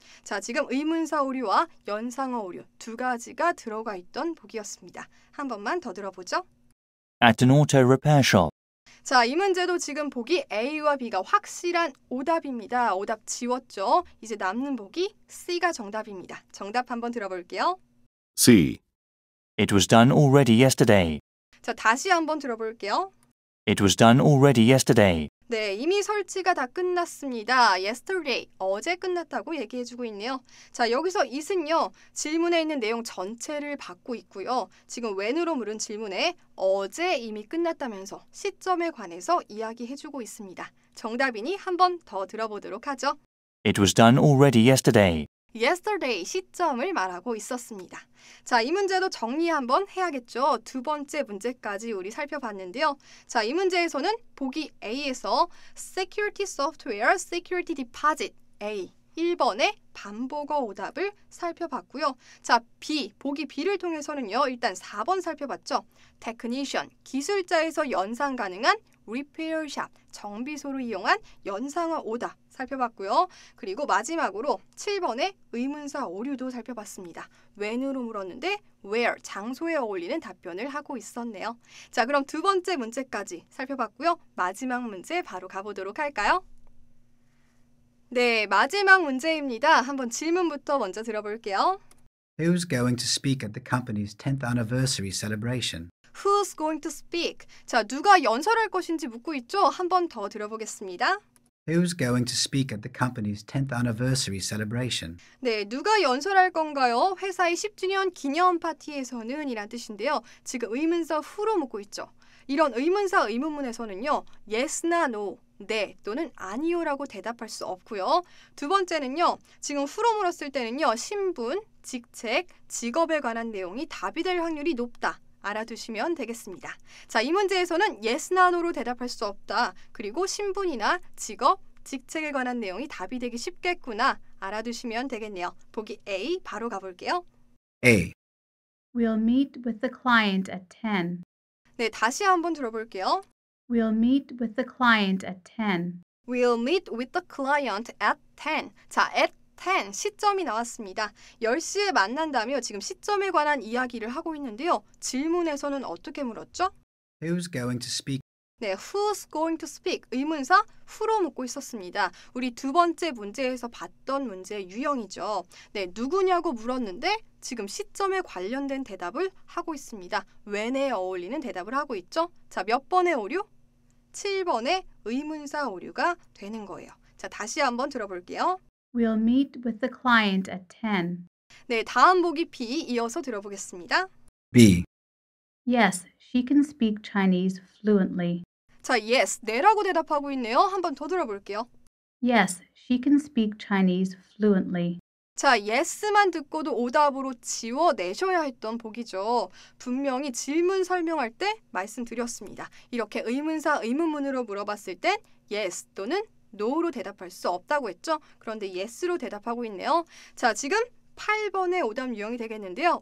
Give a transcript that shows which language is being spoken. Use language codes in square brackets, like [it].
[ko] 자, 지금 의문사 오류와 연상어 오류 두 가지가 들어가 있던 보기였습니다. 한 번만 더 들어보죠. [en] At an auto repair shop. [ko] 자, 이 문제도 지금 보기 A와 B가 확실한 오답입니다. 오답 지웠죠? 이제 남는 보기 C가 정답입니다. 정답 한번 들어볼게요. [en] C, It was done already yesterday. [ko] 자, 다시 한번 들어볼게요. [en] It was done already yesterday. [ko] 네, 이미 설치가 다 끝났습니다. Yesterday, 어제 끝났다고 얘기해주고 있네요. 자, 여기서 it은요, 질문에 있는 내용 전체를 받고 있고요. 지금 when으로 물은 질문에 어제 이미 끝났다면서 시점에 관해서 이야기해주고 있습니다. 정답이니 한 번 더 들어보도록 하죠. [en] It was done already yesterday. [ko] yesterday 시점을 말하고 있었습니다. 자, 이 문제도 정리 한번 해야겠죠. 두 번째 문제까지 우리 살펴봤는데요. 자, 이 문제에서는 보기 A에서 security software, security deposit A 1번의 반복어 오답을 살펴봤고요. 자, B, 보기 B를 통해서는요. 일단 4번 살펴봤죠. technician, 기술자에서 연상 가능한 repair shop, 정비소를 이용한 연상어 오답 살펴봤고요. 그리고 마지막으로 7번의 의문사 오류도 살펴봤습니다. when으로 물었는데 where, 장소에 어울리는 답변을 하고 있었네요. 자, 그럼 두 번째 문제까지 살펴봤고요. 마지막 문제 바로 가보도록 할까요? 네, 마지막 문제입니다. 한번 질문부터 먼저 들어볼게요. [en] Who's going to speak at the company's 10th anniversary celebration? Who's going to speak? [ko] 자, 누가 연설할 것인지 묻고 있죠? 한 번 더 들어보겠습니다. [en] Who's going to speak at the company's 10th anniversary celebration? [ko] 네, 누가 연설할 건가요? 회사의 10주년 기념 파티에서는 이란 뜻인데요. 지금 의문사 who로 묻고 있죠. 이런 의문사 의문문에서는요. yes나 no, 네 또는 아니요라고 대답할 수 없고요. 두 번째는요. 지금 who로 물었을 때는요. 신분, 직책, 직업에 관한 내용이 답이 될 확률이 높다. 알아두시면 되겠습니다. 자, 이 문제에서는 yes나 no로 대답할 수 없다. 그리고 신분이나 직업, 직책에 관한 내용이 답이 되기 쉽겠구나. 알아두시면 되겠네요. 보기 A 바로 가볼게요. [en] A. We'll meet with the client at 10. [ko] 네, 다시 한번 들어볼게요. [en] We'll meet with the client at 10. We'll meet with the client at 10. [ko] 자, at 10 시점이 나왔습니다. 10시에 만난다며 지금 시점에 관한 이야기를 하고 있는데요. 질문에서는 어떻게 물었죠? [en] Who's going to speak? 네, who's going to speak? [ko] 의문사 who로 묻고 있었습니다. 우리 두 번째 문제에서 봤던 문제의 유형이죠. 네, 누구냐고 물었는데 지금 시점에 관련된 대답을 하고 있습니다. when에 어울리는 대답을 하고 있죠. 자, 몇 번의 오류? 7번의 의문사 오류가 되는 거예요. 자, 다시 한번 들어볼게요. [en] We'll meet with the client at 10. [ko] 네, 다음 보기 B 이어서 들어보겠습니다. [en] B. Yes, she can speak Chinese fluently. [ko] 자, yes, 네라고 대답하고 있네요. 한번 더 들어볼게요. [en] Yes, she can speak Chinese fluently. [ko] 자, yes만 듣고도 오답으로 지워내셔야 했던 보기죠. 분명히 질문 설명할 때 말씀드렸습니다. 이렇게 의문사, 의문문으로 물어봤을 땐 yes 또는 no로 대답할 수 없다고 했죠. 그런데 yes로 대답하고 있네요. 자, 지금 8번의 오답 유형이 되겠는데요.